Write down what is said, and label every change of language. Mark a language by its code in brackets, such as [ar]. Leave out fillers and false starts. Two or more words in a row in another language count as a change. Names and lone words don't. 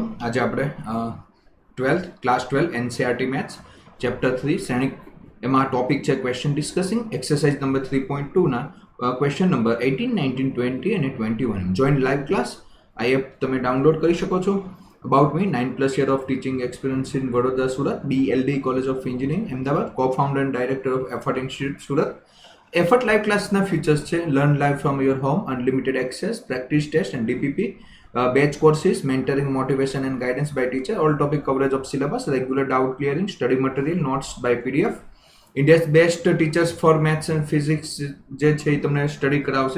[gu] આજે આપણે [en] 12th class 12 NCERT maths chapter 3 [gu] શ્રેણિક એમાં ટોપિક છે [en] question discussing exercise number 3.2ના question number 18, 19, 20 [gu] અને 21. [en] join live class. [gu] આ એપ તમે ડાઉનલોડ કરી શકો છો. [en] about me 9+ year of teaching experience in વડોદરા સુરત, BLD college of engineering અમદાવાદ, co-founder and director of એફર્ટ ઇન્સ્ટિટ્યૂટ સુરત. Effort live classના features છે learn live from your home, unlimited access, practice test and DPP, batch courses, mentoring, motivation and guidance by teacher, all topic coverage of syllabus, regular doubt clearing, study material, notes by PDF. India's best teachers for maths and physics [gu] જે છે એ તમને સ્ટડી કરાવશે.